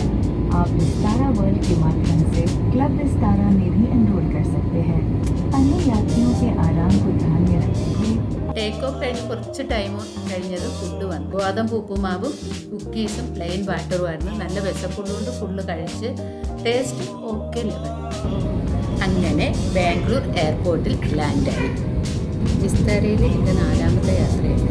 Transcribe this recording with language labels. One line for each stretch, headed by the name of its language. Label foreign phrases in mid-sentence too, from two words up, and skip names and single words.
Hindi: आप विस्तारा वर्ल्ड के माध्यम से क्लब विस्तारा में भी एनरोल कर सकते हैं। अन्य यात्रियों के आराम को ध्यान में रखते हुए
English: take off
Malayalam: കഴിഞ്ഞ് കുറച്ച് ടൈം കഴിഞ്ഞത് ഫുഡ് വന്നു. ഗോതമ്പ് ഉപ്പുമാവും കുക്കീസും പ്ലെയിൻ വാട്ടറുമായിരുന്നു. നല്ല വിശപ്പുള്ളതുകൊണ്ട് ഫുള്ള് കഴിച്ച്
English: taste okay level.
Malayalam: അങ്ങനെ ബാംഗ്ലൂർ എയർപോർട്ടിൽ ലാൻഡായി. വിസ്താരയിൽ എൻ്റെ 4ാമത്തെ യാത്രയാണ്.